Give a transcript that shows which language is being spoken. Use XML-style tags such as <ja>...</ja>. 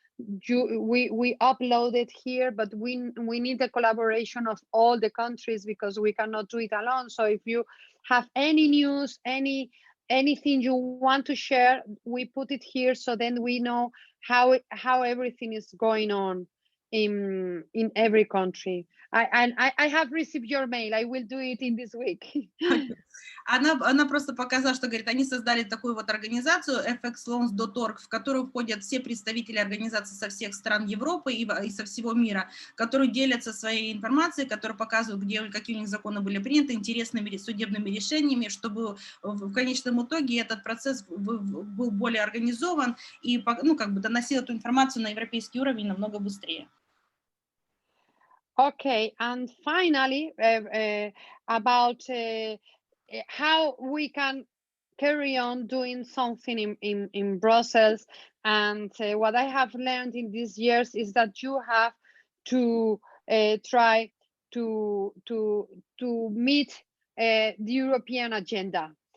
<en>We upload it here, but we need the collaboration of all the countries because we cannot do it alone. So if you have any news, anything you want to share, we put it here so then we know how everything is going on in every country. I have received your mail. I will do it in this week.</en> <ru>Она просто показала, что, говорит, они создали такую вот организацию fxloans.org, в которую входят все представители организаций со всех стран Европы и со всего мира, которые делятся своей информацией, которые показывают, какие у них законы были приняты, интересными судебными решениями, чтобы в конечном итоге этот процесс был более организован и, ну, как бы доносил эту информацию на европейский уровень намного быстрее.</ru> <en>Okay, and finally, about how we can carry on doing something in Brussels. And what I have learned in these years is that you have to try to meet the European agenda.</en>